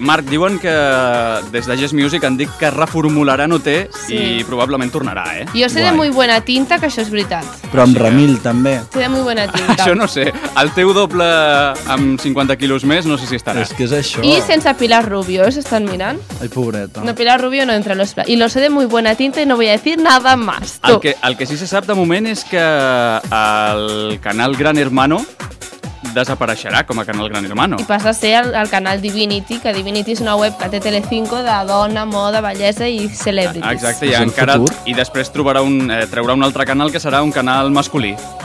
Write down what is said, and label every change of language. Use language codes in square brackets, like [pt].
[ca] Marc, diuen que des de Jazz Music han dit que reformularan UT i probablement tornarà, eh? Jo sé [es] de muy buena tinta [ca] que això és veritat. Però amb Ramil també. [es] Sé de muy buena tinta. [ca] Això no sé, el teu doble amb 50 quilos més no sé si estarà. És que és això. I sense Pilar Rubio, eh? S'estan mirant. Ai, pobreta. [es] No, Pilar Rubio no entra a los plans. I lo sé de muy buena tinta i no voy a decir nada más. [ca] El que sí se sap de moment és que el canal Gran Hermano desapareixerà com a canal Gran Hermano. I passa a ser el canal Divinity, que Divinity és una web que té Telecinco de dona, moda, bellesa i celebrities. Exacte, i encara, i després trobarà un, traurà un altre canal que serà un canal masculí.